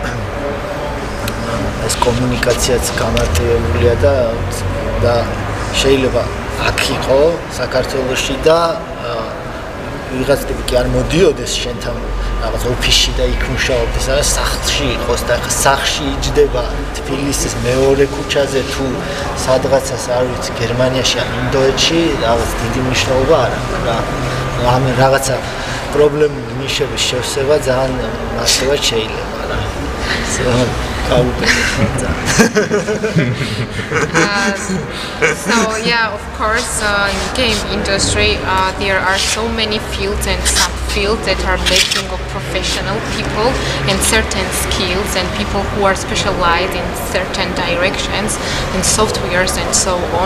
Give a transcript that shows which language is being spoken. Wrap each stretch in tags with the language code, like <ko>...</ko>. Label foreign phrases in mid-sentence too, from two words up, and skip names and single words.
<ka>ეს კომუნიკაციაც გამარტივებულია და შეიძლება აქ იყო საქართველოში და ვიღაც ტიპი კი არ მოდიოდეს შენთან რაღაც ოფისში და იქ მუშაობდეს და სახლში იყოს და ხა სახლში იჯდება თბილისის მეორე ქუჩაზე თუ სადღაცას არ ვიცი გერმანიაში ან ინდოეთში რაღაც დიდი მნიშვნელობა არ აქვს რა ამ რაღაცა პრობლემური ნიშების შევსება ძალიან მასიურად შეიძლება რა</ka> <en>So yeah, of course, in the game industry, there are so many fields and subfields that are making of professional people and certain skills and people who are specialized in certain directions in softwares and so on.</en>